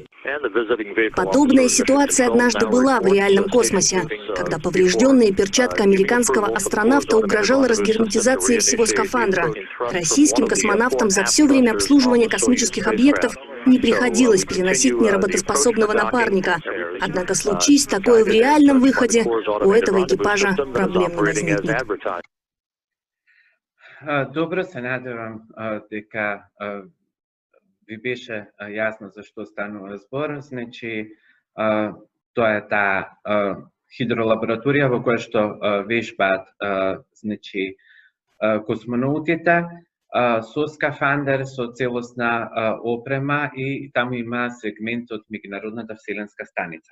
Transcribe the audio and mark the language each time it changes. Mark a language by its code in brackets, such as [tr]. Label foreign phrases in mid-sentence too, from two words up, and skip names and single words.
[ru] Подобная ситуация однажды была в реальном космосе, когда поврежденная перчатка американского астронавта угрожала разгерметизацией всего скафандра. Российским космонавтам за все время обслуживания космических объектов не приходилось переносить неработоспособного напарника. Однако случись такое в реальном выходе, у этого экипажа проблем не возникнет. [mk] Добро, се надевам дека ви беше јасно за што станува збор. Значи, тоа е таа хидролабораторија во која што вежбаат значи космонаутите со скафандар, со целосна опрема и таму има сегмент од Меѓународната вселенска станица.